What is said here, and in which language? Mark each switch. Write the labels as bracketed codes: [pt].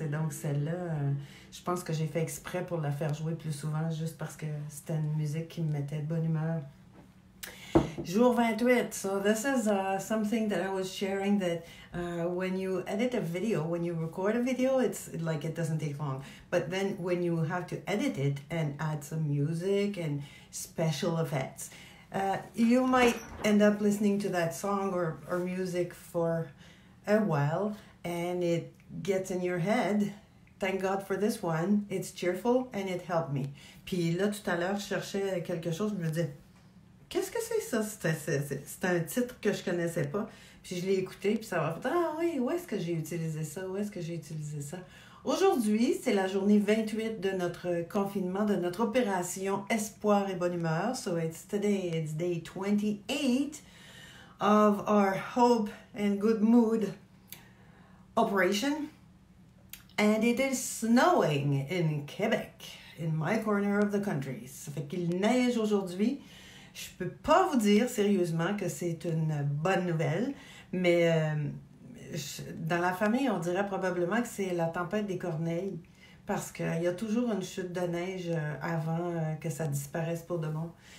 [fr] Et donc, celle-là, je pense que j'ai fait exprès pour la faire jouer plus souvent, juste parce que c'était une musique qui me mettait de bonne humeur. Jour 28. [en] So this is something that I was sharing that when you edit a video, when you record a video, it's like it doesn't take long. But then when you have to edit it and add some music and special effects, you might end up listening to that song or music for a while and it gets in your head. Thank God for this one. It's cheerful and it helped me. [fr] Puis là, tout à l'heure, je cherchais quelque chose, je me disais, qu'est-ce que c'est ça? C'est un titre que je connaissais pas. Puis je l'ai écouté, puis ça m'a fait, ah oui, où est-ce que j'ai utilisé ça? Où est-ce que j'ai utilisé ça? Aujourd'hui, c'est la journée 28 de notre confinement, de notre opération Espoir et Bonne Humeur. [en] So today, it's day 28 of our Hope and Good Mood operation. And it is snowing in Quebec, in my corner of the country. [fr] Ça fait qu'il neige aujourd'hui. Je peux pas vous dire sérieusement que c'est une bonne nouvelle, mais dans la famille, on dirait probablement que c'est la tempête des corneilles, parce qu'il y a toujours une chute de neige avant que ça disparaisse pour de bon.